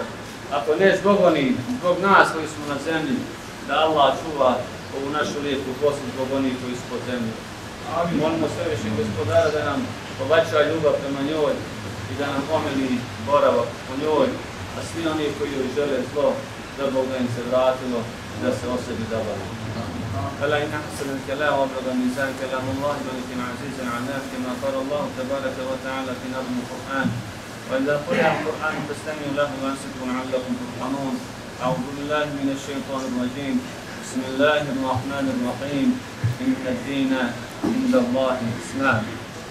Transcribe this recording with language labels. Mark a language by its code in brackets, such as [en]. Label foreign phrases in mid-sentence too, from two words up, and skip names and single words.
[bs] Ako ne zbog onih, zbog nas koji smo na zemlji, da Allah čuva ovu našu lijepu Bosnu zbog onih koji su po zemlji. Molimo Svevišnjeg Gospodara da nam poveća ljubav prema njoj i da nam omili boravak po njoj, a svi oni koji joj žele zlo, da Bog da im se vratilo i da se o sebi zabavimo. [ar] ألا إن أحسن الكلام وأبلغ الميزان كلام الله ملك عزيز علام كما قال الله تبارك وتعالى في نظم القرآن وإذا قرئ القرآن فاستمعوا له وأنصتوا لعلكم ترحمون أعوذ بالله من الشيطان الرجيم بسم الله الرحمن الرحيم إن الدين عند الله الإسلام